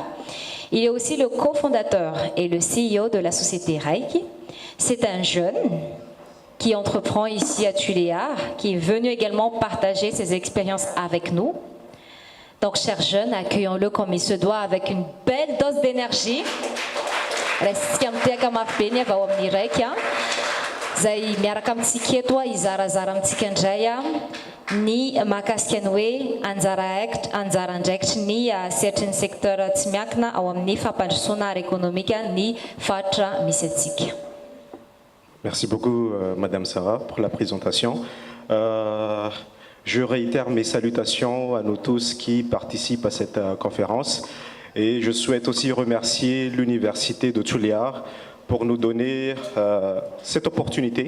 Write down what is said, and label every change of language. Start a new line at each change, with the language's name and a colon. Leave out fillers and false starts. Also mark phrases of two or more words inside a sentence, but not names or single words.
French: Il est aussi le cofondateur et le CEO de la société Raik. C'est un jeune qui entreprend ici à Tuléar, qui est venu également partager ses expériences avec nous. Donc, chers jeunes, accueillons-le comme il se doit avec une belle dose d'énergie.
Malagasy: Zay miaraka amitsika eto izarazara amitsika indray ny mahakasika ny hoe anjara andraikitry ny sehatry ny secteur tsy miankina ao amin'ny fampandrosoana ara-économique ny faritra misy atsika.
French: Merci beaucoup, Madame Sarah, pour la présentation. Je réitère mes salutations à nous tous qui participent à cette conférence. Et je souhaite aussi remercier l'Université de Tuléar pour nous donner cette opportunité.